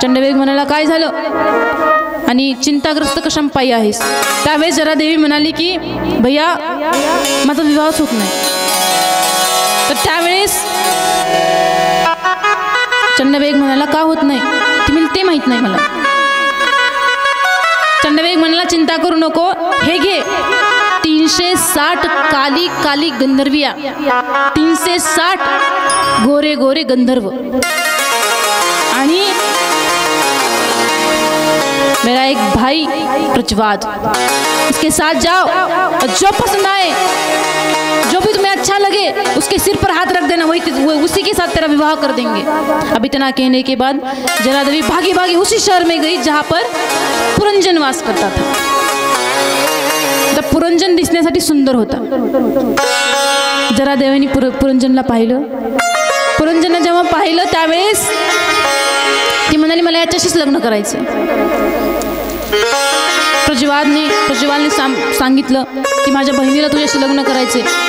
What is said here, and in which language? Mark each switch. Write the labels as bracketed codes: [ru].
[mr] चंडवेग म्हणाला काय झालं आणि चिंताग्रस्त कशापायी आहेस. त्यावेळेस जरा देवी म्हणाली की भैया माझा विवाहच होत नाही. तर त्यावेळेस चंडवेग म्हणाला का होत नाही ते माहित नाही मला. चंडवेग म्हणाला चिंता करू नको, हे घे 360 काली काली गंधर्विया, 360 गोरे गोरे गंधर्व आणि [hi] मेरा एक भाई प्रचवाद, इसके साथ जाओ और जो पसंद आए, जो भी तुम्हें अच्छा लगे उसके सिर पर हाथ रख देना, वही उसी के साथ तेरा विवाह कर देंगे. अब इतना कहने के बाद जरा देवी भागी भागी उसी शहर में गई जहाँ पर पुरंजन वास करता था. [mr] तर पुरंजन दिसण्यासाठी सुंदर होता. जरा देवीने पुरंजनला पाहिलं. पुरंजनला जेव्हा पाहिलं त्यावेळेस ती म्हणाली मला याच्याशीच लग्न करायचं. प्रज्वालने सांगितलं की माझ्या बहिणीला तुझ्याशी लग्न करायचे.